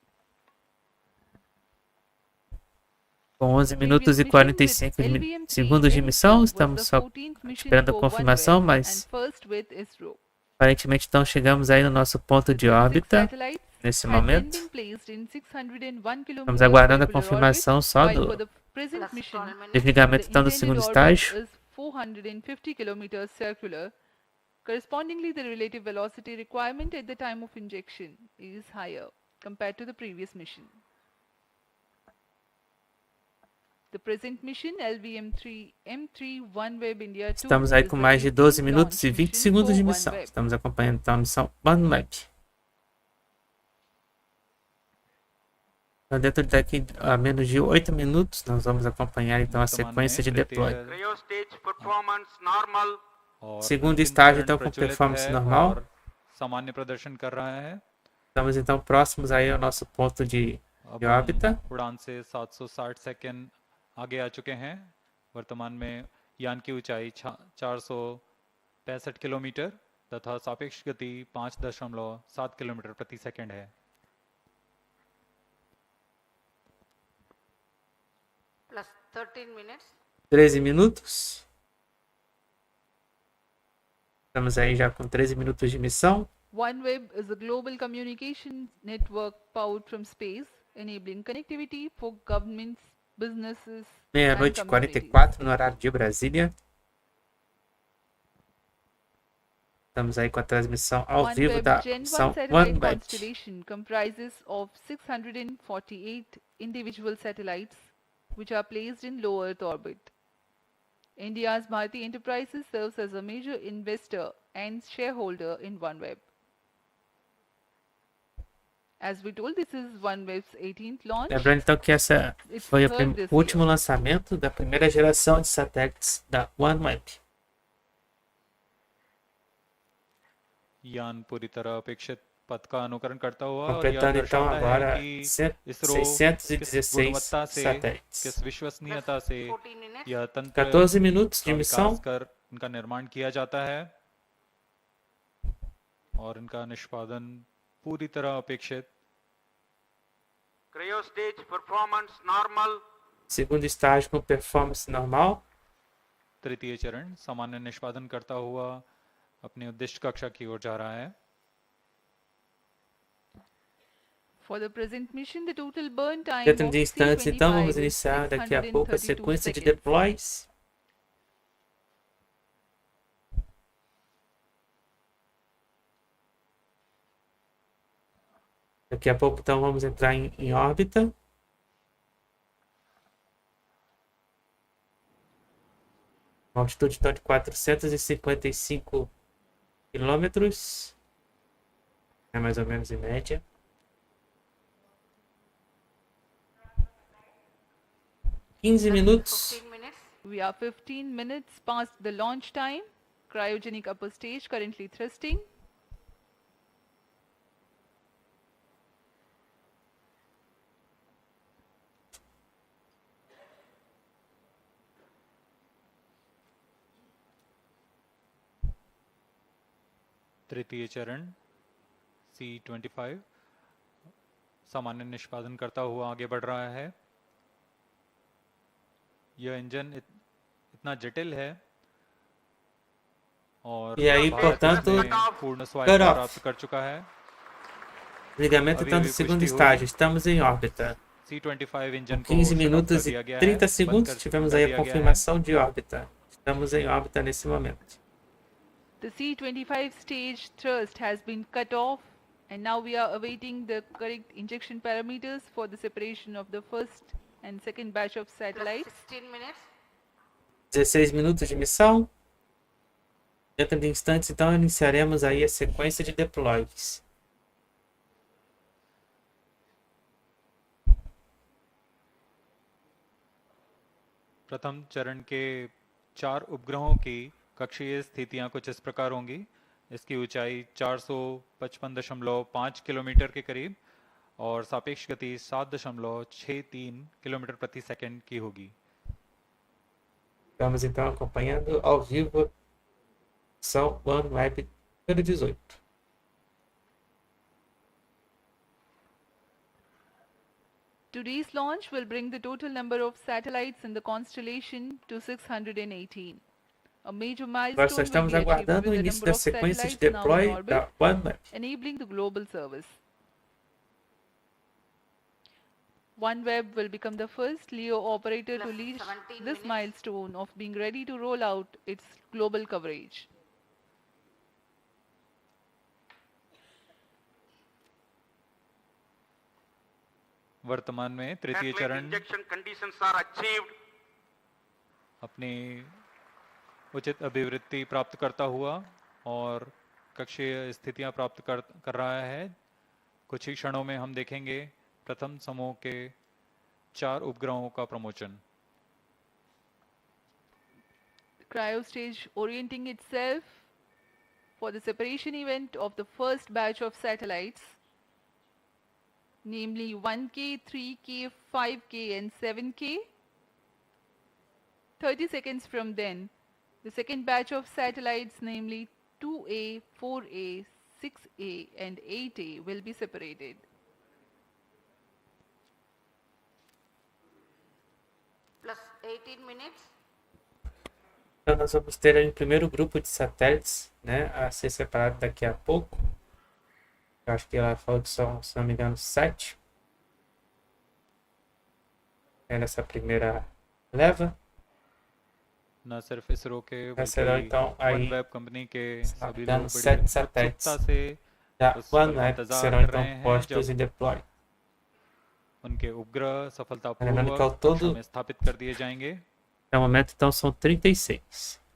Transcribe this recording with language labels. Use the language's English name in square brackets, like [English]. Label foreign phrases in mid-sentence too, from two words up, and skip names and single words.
[Portuguese] Com 11 minutos e 45 segundos de missão, estamos só esperando a confirmação, mas aparentemente então chegamos aí no nosso ponto de órbita nesse momento. Estamos aguardando a confirmação só do desligamento então do segundo estágio. 450 km circular. [English] Correspondingly, the relative velocity requirement at the time of injection is higher compared to the previous mission. The present mission LVM-3 M3 OneWeb India 2 [Portuguese] Estamos aí [English] is [Portuguese] com [English] the [Portuguese] mais de [English] 18th [Portuguese] 12 minutos [English] launch [Portuguese] e 20 [English] mission [Portuguese] segundos de [English] for [Portuguese] missão. OneWeb. Estamos acompanhando então a missão OneWeb. Então, dentro daqui a menos de 8 minutos, nós vamos acompanhar então a sequência de deploy. [English] Cryo stage performance normal. [Hindi] और [Portuguese] Segundo [Hindi] अंतिम [Portuguese] estágio [Hindi] चरण [Portuguese] então com [Hindi] प्रचलित [Portuguese] performance [Hindi] है [Portuguese] normal. [Hindi] और सामान्य प्रदर्शन कर रहा है। [Portuguese] Estamos então próximos aí ao nosso ponto de [Hindi] अब [Portuguese] órbita. [Hindi] हम उड़ान से 760 सेकंड आगे आ चुके हैं। वर्तमान में यान की ऊंचाई 465 किलोमीटर तथा सापेक्ष गति 5.7 किलोमीटर प्रति सेकंड है। [English] Plus 13 minutes. [Portuguese] 13 minutos. Estamos aí já com 13 minutos de missão. [English] OneWeb is a global communication network powered from space, enabling connectivity for governments, businesses, and [Portuguese] Meia-noite e [English] communities. [Portuguese] 44 no horário de Brasília. Estamos aí com a transmissão ao vivo [English] OneWeb [Portuguese] da [English] Gen 1 [Portuguese] Missão [English] satellite [Portuguese] Oneweb. [English] constellation comprises of 648 individual satellites which are placed in low Earth orbit. India's Bharti Enterprises serves as a major investor and shareholder in OneWeb. As we told, this is OneWeb's 18th launch. [Portuguese] Lembrando então que essa [English] It's [Portuguese] foi [English] third this [Portuguese] o último [English] year. [Portuguese] lançamento da primeira geração de satélites da OneWeb. [Hindi] यान पूरी तरह अपेक्षित पथ का अनुकरण करता हुआ और यह [Portuguese] Completando então [Hindi] दर्शाता है [Portuguese] agora [Hindi] कि ISRO किस [Portuguese] 616 [Hindi] गुणवत्ता से, [Portuguese] satélites. [Hindi] किस विश्वसनीयता से [English] 14 minutes. [Hindi] यह तंत्र [Portuguese] 14 minutos de [Hindi] का [Portuguese] missão. [Hindi] विकास कर इनका निर्माण किया जाता है और इनका निष्पादन पूरी तरह अपेक्षित। [English] Cryo stage performance normal. [Portuguese] Segundo estágio com performance normal. [Hindi] तृतीय चरण सामान्य निष्पादन करता हुआ अपनी उद्दिष्ट कक्षा की ओर जा रहा है। [English] For the present mission, the total burn time [Portuguese] Dentro [English] of [Portuguese] de instantes, então, vamos [English] C25 is [Portuguese] iniciar daqui a pouco a [English] 632 [Portuguese] sequência de [English] seconds. [Portuguese] deploys. Daqui a pouco, então, vamos entrar em órbita. Uma altitude então, de 455 quilômetros. É mais ou menos em média. Minutos. [English] 15 minutes. We are 15 minutes past the launch time. Cryogenic upper stage currently thrusting. [Hindi] तृतीय चरण C25 सामान्य निष्पादन करता हुआ आगे बढ़ रहा है। यह इंजन इतना जटिल है और [Portuguese] E aí, [Hindi] भारत [Portuguese] portanto, [Hindi] इसमें पूर्ण स्वायत्तता प्राप्त कर चुका है। [Portuguese] Ligamento então do segundo estágio. Estamos em órbita. [Hindi] C25 इंजन को [Portuguese] 15 [English] shut off [Portuguese] minutos [Hindi] कर [Portuguese] e [Hindi] दिया गया [Portuguese] 30 [Hindi] है, [Portuguese] segundos. [Hindi] बंद [Portuguese] Tivemos [Hindi] कर [Portuguese] aí a [Hindi] दिया गया है। [Portuguese] confirmação de órbita. Estamos em órbita nesse momento. [English] The C25 stage thrust has been cut off, and now we are awaiting the correct injection parameters for the separation of the first and second batch of Plus satellites. 16 minutes. [Portuguese] 16 minutos de missão. Dentro de instantes, então, iniciaremos aí a sequência de deploys. [Hindi] प्रथम चरण के 4 उपग्रहों की कक्षीय स्थितियां कुछ इस प्रकार होंगी। इसकी ऊंचाई 455.5 किलोमीटर के करीब और सापेक्ष गति 7.63 किलोमीटर प्रति सेकंड की होगी। [Portuguese] Estamos então acompanhando ao vivo Missão OneWeb número 18. [English] Today's launch will bring the total number of satellites in the constellation to 618. A major [Portuguese] Nós [English] milestone [Portuguese] só [English] will [Portuguese] estamos [English] be achieved [Portuguese] aguardando o [English] with the [Portuguese] início [English] number [Portuguese] da [English] of [Portuguese] sequência de [English] satellites now in [Portuguese] deploy [English] orbit, [Portuguese] da OneWeb. [English] enabling the global service. OneWeb will become the first LEO operator to Plus reach 17 this minutes. milestone of being ready to roll out its global coverage. [Hindi] वर्तमान में तृतीय [English] Satellite [Hindi] चरण [English] injection conditions are achieved. [Hindi] अपनी उचित अभिवृत्ति प्राप्त करता हुआ और कक्षीय स्थितियां प्राप्त कर रहा है। कुछ ही क्षणों में हम देखेंगे प्रथम समूह के 4 उपग्रहों का प्रमोचन। [English] Cryo stage orienting itself for the separation event of the first batch of satellites, namely 1K, 3K, 5K and 7K. 30 seconds from then, the second batch of satellites, namely 2A, 4A, 6A and 8A will be separated. Plus 18 minutes. [Portuguese] Então, nós vamos ter aí o primeiro grupo de satélites, né, a ser separado daqui a pouco. Eu acho que ela falou que são, se não me engano, 7. É nessa primeira leva. [Hindi] न सिर्फ इसरो के [Portuguese] Já serão [Hindi] बल्कि [Portuguese] então aí, [Hindi] OneWeb कंपनी के [Portuguese] se não me [Hindi] सभी [Portuguese] engano, [Hindi] लोग बड़ी [Portuguese] 7 satélites [Hindi] उत्सुकता से [Portuguese] da [Hindi] उस पर [Portuguese] Untitled que [Hindi] इंतजार [Portuguese] serão [Hindi] कर [Portuguese] então [Hindi] रहे हैं [Portuguese] postos [Hindi] जब [Portuguese] e deploy. [Hindi] उनके उपग्रह [Portuguese] Lembrando que [Hindi] सफलतापूर्वक [Portuguese] ao [Hindi] कक्षा [Portuguese] todo, [Hindi] में स्थापित कर दिए जाएंगे. [Portuguese] até o momento então são 36.